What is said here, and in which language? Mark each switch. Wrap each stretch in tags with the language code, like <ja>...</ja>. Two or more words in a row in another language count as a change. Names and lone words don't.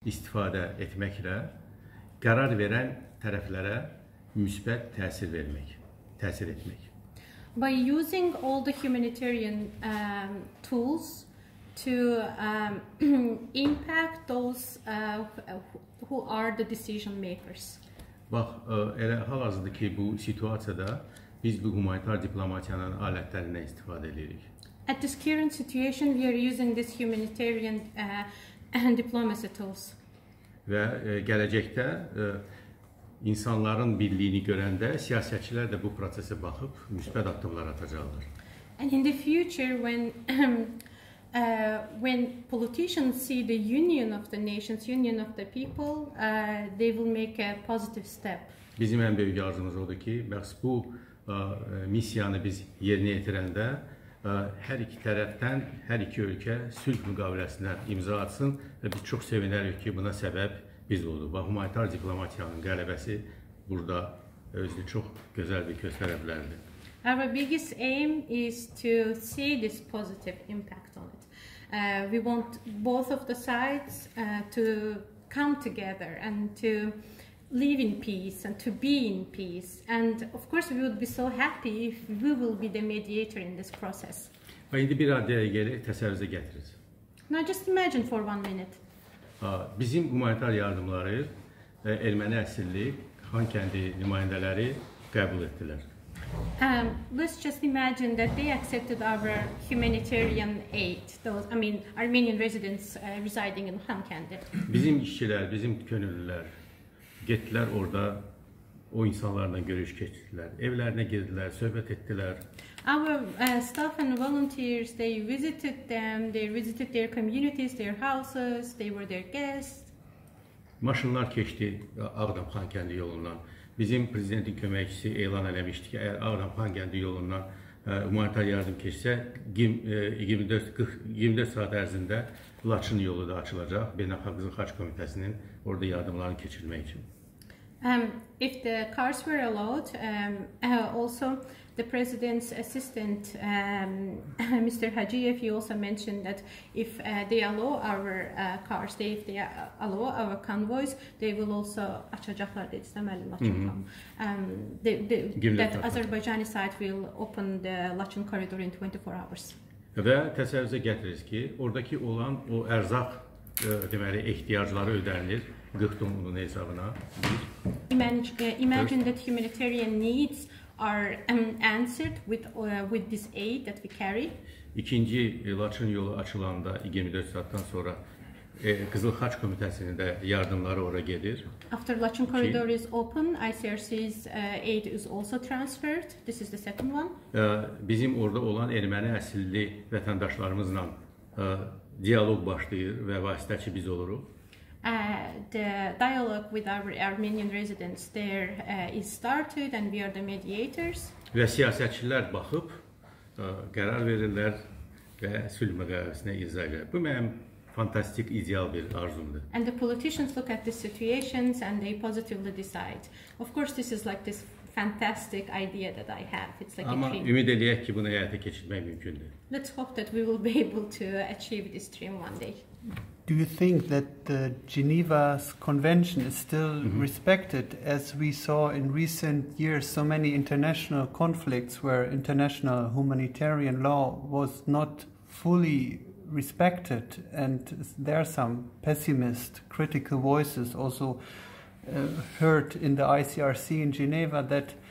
<az>istifadə etməklə qərar verən tərəflərə müsbət təsir etmək.</az> <en>By using all the humanitarian tools to impact those who are the decision makers.</en> <az>Bax, elə hal-hazırda ki, bu situasiyada biz bu humanitar diplomatiyanın alətlərindən istifadə edirik.</az> <en>At this current situation, we are using this humanitarian diplomacy tools.</en> <az>Və gələcəkdə insanların birliyini görəndə siyasətçilər də bu prosesə baxıb müsbət addımlar atacaqlar.</az> <en>And in the future, when politicians see the union of the nations, union of the people, they will make a positive step.</en> <az>Bizim ən böyük arzumuz odur ki, bəs bu missiyanı biz yerinə yetirəndə hər iki tərəfdən, hər iki ölkə sülh müqaviləsinə imza atsın və biz çox sevinərik ki, buna səbəb biz olduq. Və humanitar diplomatiyanın qələbəsi burada özünü çox gözəl bir göstərə bilərdi.</az> <en>Our biggest aim is to see this positive impact on it. We want both of the sides to come together and to live in peace and to be in peace. And of course we would be so happy if we will be the mediator in this process.</en> <az>Və indi bir addəyə gələk, təsəvvürünüzə gətiririz.</az> <en>Now just imagine for 1 minute.</en> <az>Bizim humanitar yardımları erməni əsilli Xankəndi nümayəndələri qəbul etdilər.</az> <en>Let's just imagine that they accepted our humanitarian aid. Those, Armenian residents residing in Xankəndi.</en> <az>Bizim işçilər, bizim könüllülər getdilər orada, o insanlarla görüş keçirdilər, evlərinə girdilər, söhbət etdilər.</az> <en>Our staff and volunteers, they visited them, they visited their communities, their houses, they were their guests.</en> <az>Maşınlar keçdi Ağdam-Xankəndi yolundan. Bizim prezidentin köməkçisi elan eləmişdi ki, əgər Ağdam-Xankəndi yolundan humanitar yardım keçsə, 24 saat ərzində Laçın yolu da açılacaq, Beynəlxalq Qızıl Xaç Komitəsinin orada yardımlarını keçirmək üçün.</az> <en>If the cars were allowed, also the president's assistant, Mr. Hacıyev, he also mentioned that if they allow our cars, if they allow our convoys, they will also</en> <az>açacaqlar dedi deməli Laçın.</az> <en>That Azerbaijani side will open the Laçın corridor in 24 hours.</en> <az>Və təsəvvürünüzə gətirirsiniz ki, oradakı olan o ərzaq deməli ehtiyacları ödənilir 40 ton unun hesabına.</az> <en>Imagine that humanitarian needs are answered with this aid that we carry.</en> <az>İkinci Laçın yolu açılanda 24 saatdan sonra Qızıl Xaç Komitəsinin də yardımları ora gedir.</az> <en>After Laçın corridor is open, ICRC's aid is also transferred. This is the second one.</en> <az>Bizim orada olan erməni əsilli vətəndaşlarımızla diyaloq başlayır və vasitəçi biz oluruq.</az> <en>The dialogue with our Armenian residents there is started and we are the mediators.</en> <az>Və siyasətçilər baxıb qərar verirlər və sülh müqaviləsinə imza edirlər. Bu mənim fantastik, ideal bir arzumdur.</az> <en>And the politicians look at the situations and they positively decide. Of course, this is like this fantastic idea that I have. It's like a dream.</en> <az>Amma ümid eləyək ki, bunu həyata keçirmək mümkündür.</az> <en>Let's hope that we will be able to achieve this dream one day. Do you think that the Geneva's Convention is still respected, as we saw in recent years so many international conflicts where international humanitarian law was not fully respected, and there are some pessimist, critical voices also heard in the ICRC in Geneva that</en>